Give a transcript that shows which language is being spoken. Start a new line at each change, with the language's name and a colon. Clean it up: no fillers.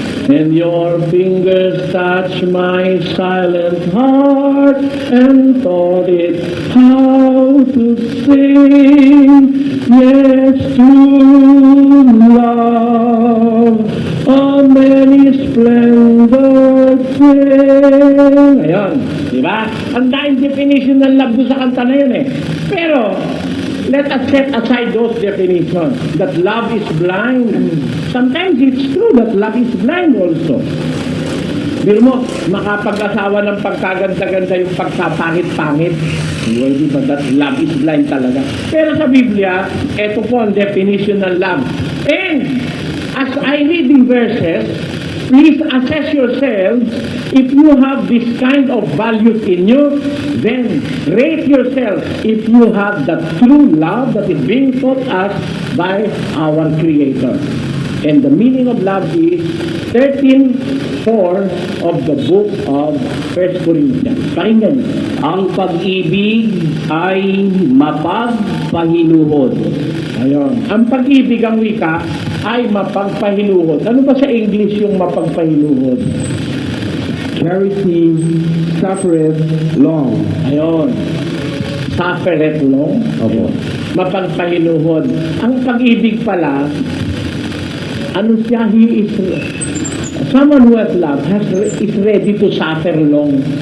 English: And your fingers touch my silent heart and taught it how to sing. Yes, to love a many splendor thing.
Filipino: Ayan, di ba? Ang daing definition ng love sa kanta na yun eh.
English: Pero, let us set aside those definitions. That love is blind. Sometimes it's true that love is blind also.
Filipino: Biro mo, makapag-asawa ng pagkaganda-ganda yung pagkapangit-pangit. Hindi ba
English: that love is blind
Filipino: talaga? Pero sa Biblia, ito po ang definition ng love.
English: And as I read the verses, please assess yourselves. If you have this kind of values in you, then rate yourself if you have the true love that is being taught us by our Creator. And the meaning of love is 13:4 of the book of 1 Corinthians.
Filipino: Pakinggan. Ang pag-ibig ay mapagpahinuhod. Ayun. Ang pag-ibig, ang wika, ay mapagpahinuhod. Ano ba sa English yung mapagpahinuhod?
English: Charity suffereth long. Ayun. Suffereth long.
Filipino: Opo. Mapagpahinuhod. Ang pag-ibig pala, ano siya,
English: he is someone who has love is ready to suffer long.